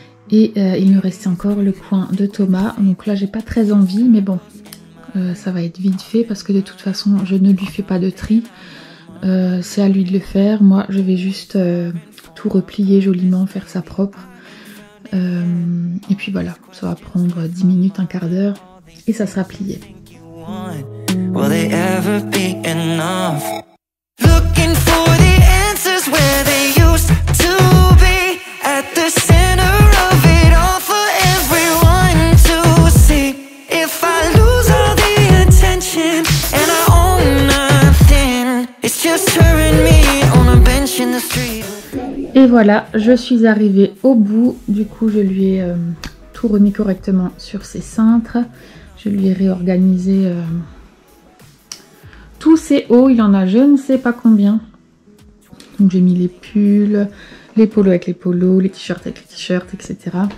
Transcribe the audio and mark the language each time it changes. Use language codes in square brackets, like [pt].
[fr] Et il me restait encore le coin de Thomas, donc là j'ai pas très envie, mais bon, ça va être vite fait parce que de toute façon je ne lui fais pas de tri, c'est à lui de le faire. Moi je vais juste tout replier joliment, faire ça propre, et puis voilà, ça va prendre 10 minutes, un quart d'heure et ça sera plié. [en] Will they ever be enough? Looking for the answers where they used to be, at the center of it all for everyone to see. If I lose all the attention and I own nothing, it's just her and me on a bench in the street. [fr] Et voilà, je suis arrivée au bout. Du coup je lui ai tout remis correctement sur ses cintres. Je lui ai réorganisé tous ses hauts, il en a je ne sais pas combien. Donc j'ai mis les pulls, les polos avec les polos, les t-shirts avec les t-shirts, etc.